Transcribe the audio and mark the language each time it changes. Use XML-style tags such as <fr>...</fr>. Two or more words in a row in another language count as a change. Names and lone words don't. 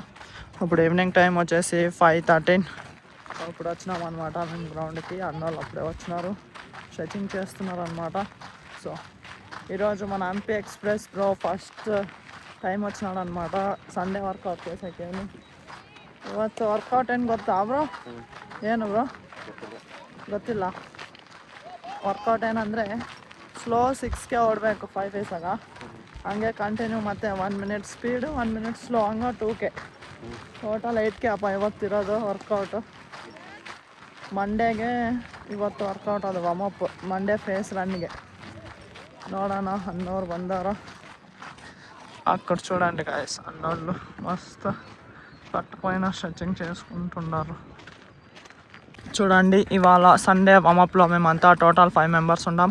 <te>ఇప్పుడు</te> <en>evening time</en> <te>వచ్చేసి 5:13. ఇప్పుడు వచ్చినాం అనమాట మేము గ్రౌండ్కి. అన్నోళ్ళు అప్పుడే వచ్చినారు, స్ట్రెచింగ్ చేస్తున్నారు అనమాట. సో ఈరోజు మన ఎంపీ ఎక్స్ప్రెస్ బ్రో</te> <en>first time</en> <te>వచ్చినాడు అనమాట</te> <en>Sunday workout</en> <te>చేసేకి.</te> <kn>ಇವತ್ತು ವರ್ಕೌಟ್ ಏನು ಗೊತ್ತಾ ಬ್ರೋ? ಏನು ಬ್ರೋ ಗೊತ್ತಿಲ್ಲ. ವರ್ಕೌಟ್ ಏನಂದರೆ ಸ್ಲೋ 6K ಓಡಬೇಕು</kn> <en>5 days</en> <kn>ಹಂಗೆ ಕಂಟಿನ್ಯೂ, ಮತ್ತು</kn> <en>1 minute speed 1 minute slow,</en> <kn>ಹಂಗೆ</kn> <en>2K total 8K</en> <kn>ಅಪ್ಪ ಇವತ್ತಿರೋದು ವರ್ಕೌಟು. ಮಂಡೇಗೆ ಇವತ್ತು ವರ್ಕೌಟ್ ಅದು ವಾಮಪ್,</kn> <en>Monday phase</en> <kn>రన్నింగే. ನೋಡೋಣ అన్నోరు ಬಂದಾರ.</kn> <te>అక్కడ చూడండి గాయస్, అన్నోళ్ళు మస్తు పట్టుపోయిన స్ట్రెచింగ్ చేసుకుంటున్నారు. చూడండి, ఇవాళ సండే వామప్లో మేమంతా</te> <en>total 5 members</en> <te>ఉన్నాం.</te>